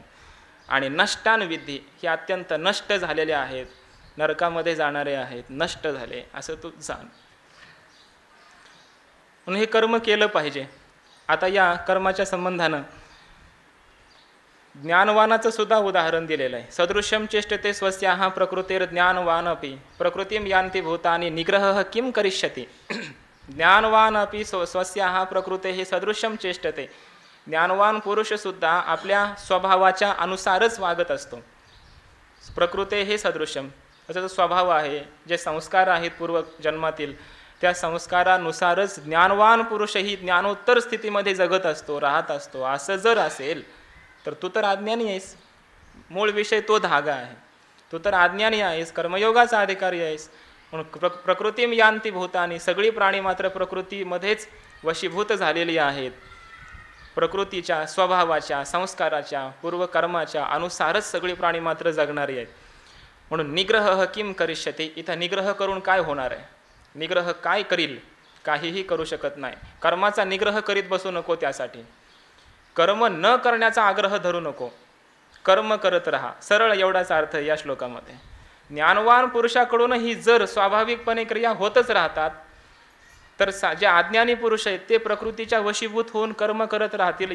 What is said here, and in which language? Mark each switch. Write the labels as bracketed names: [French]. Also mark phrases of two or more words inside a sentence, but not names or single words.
[Marathi] आणि [Sanskrit] नष्टान विद्धी, [Marathi] हे अत्यंत नष्ट झालेले आहेत, नरकामध्ये जाणारे आहेत, नष्ट झाले असं तू जाण. म्हणून हे कर्म केलं पाहिजे. आता या कर्माच्या संबंधानं ज्ञानवानाचं सुद्धा उदाहरण दिलेलं आहे. [Sanskrit] सदृश्यम चेष्टते स्वस्याः प्रकृतेर ज्ञानवान अपि प्रकृतिम यान्ति भूतानि निग्रहः किं करिष्यति. ज्ञानवान अपि स्वस्याः प्रकृतेः सदृश्यम चेष्टते. [Marathi] ज्ञानवान पुरुषसुद्धा आपल्या स्वभावाच्या अनुसारच वागत असतो. प्रकृते हे सदृश्यम, त्याचा जो स्वभाव आहे, जे संस्कार आहेत पूर्व जन्मातील, त्या संस्कारानुसारच ज्ञानवान पुरुषही ज्ञानोत्तर स्थितीमध्ये जगत असतो, राहत असतो. असं जर असेल तर तू तर अज्ञानी आहेस. मूळ विषय तो धागा आहे. तू तर अज्ञानी आहेस, कर्मयोगाचा अधिकारी आहेस. [Sanskrit] म्हणून प्रकृतीम यान्ति भूतानि, [Marathi] सगळी प्राणी मात्र प्रकृतीमध्येच वशीभूत झालेली आहेत. प्रकृतीच्या, स्वभावाच्या, संस्काराच्या, पूर्वकर्माच्या अनुसारच सगळी प्राणी मात्र जगणारी आहेत. [Sanskrit] म्हणून निग्रह किम करिष्यते, [Marathi] इथं निग्रह करून काय होणार आहे? निग्रह काय करील? काहीही करू शकत नाही. कर्माचा निग्रह करीत बसू नको. त्यासाठी कर्म न करण्याचा आग्रह धरू नको, कर्म करत राहा. सरळ एवढाच अर्थ या श्लोकामध्ये. ज्ञानवान पुरुषाकडूनही जर स्वाभाविकपणे क्रिया होतच राहतात तर जे अज्ञानी पुरुष आहेत ते प्रकृतीच्या वशीभूत होऊन कर्म करत राहतील.